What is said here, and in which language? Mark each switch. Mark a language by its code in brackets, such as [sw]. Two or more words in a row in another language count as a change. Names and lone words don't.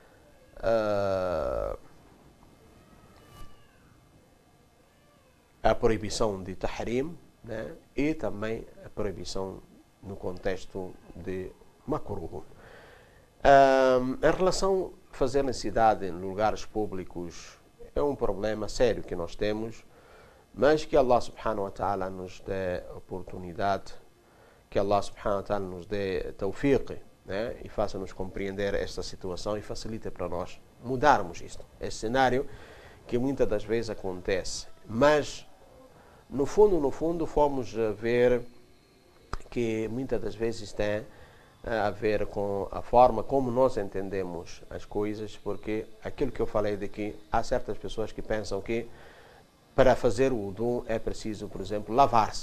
[pt] A proibição de tahrim, né? E também a proibição no contexto de makruh. Em relação a fazer necessidade em lugares públicos, é um problema sério que nós temos, mas que [ar] الله سبحانه وتعالى [pt] nos dê oportunidade, que [ar] الله سبحانه وتعالى [pt] nos dê tawfiq, né? E faça-nos compreender esta situação e facilite para nós mudarmos isto. Esse cenário que muitas das vezes acontece. Mas, no fundo, fomos ver que muitas das vezes tem a ver com a forma como nós entendemos as coisas, porque aquilo que eu falei de que há certas pessoas que pensam que para fazer o wudu é preciso, por exemplo, lavar-se.